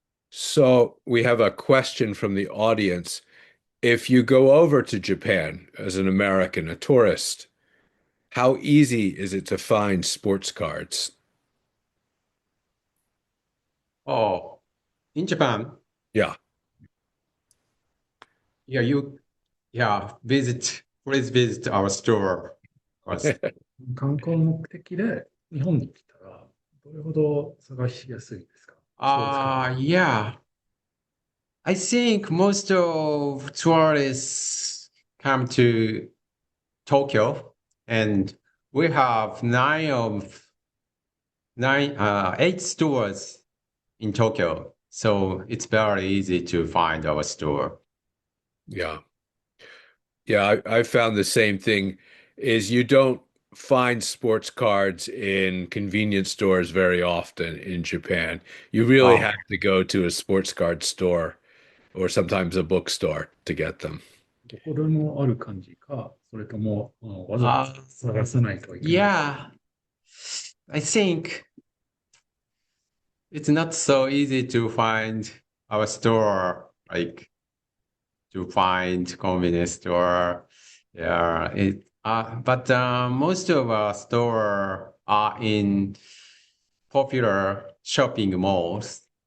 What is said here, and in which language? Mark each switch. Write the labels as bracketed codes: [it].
[en] So we have a question from the audience. If you go over to Japan as an American, a tourist, how easy is it to find sports cards? Oh, in Japan, Yeah. yeah, please visit our store first. [ja] 観光目的で日本に来たら、どれほど探しやすいですか？スポーツカード。 [en] Yeah, I think most of tourists come to Tokyo, and we have 8 stores in Tokyo, so it's very easy to find our store. Yeah. Yeah, I found the same thing is you don't find sports cards in convenience stores very often in Japan. You really Oh, have to go to a sports card store or sometimes a bookstore to get them. [ja] どこでもある感じか、それとも、わざわ uh, ざ探さないといけない。 [en] yeah, I think it's not so easy to find our store, like to find convenience store. Yeah, but most of our store are in popular shopping malls,